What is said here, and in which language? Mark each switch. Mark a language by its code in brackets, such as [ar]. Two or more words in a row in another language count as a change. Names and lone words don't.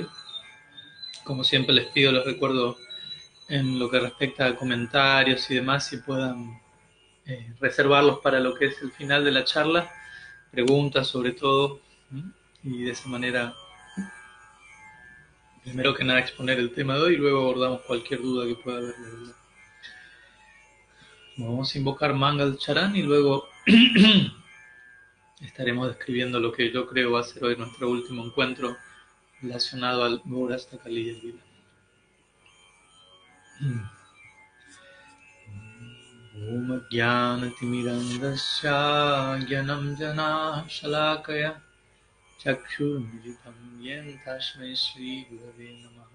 [es] Como siempre les pido, les recuerdo en lo que respecta a comentarios y demás, si puedan reservarlos para lo que es el final de la charla, preguntas sobre todo, y de esa manera, primero que nada, exponer el tema de hoy y luego abordamos cualquier duda que pueda haber. Vamos a invocar Mangal Charan y luego estaremos describiendo lo que yo creo va a ser hoy nuestro último encuentro relacionado al Gaurasta Kaliya Lila. [sa] ॐ ज्ञानतिमिरान्धस्य ज्ञानम् जन शलाकया चक्षुर्मिलितं येन तस्मै श्री गुरवे नमः.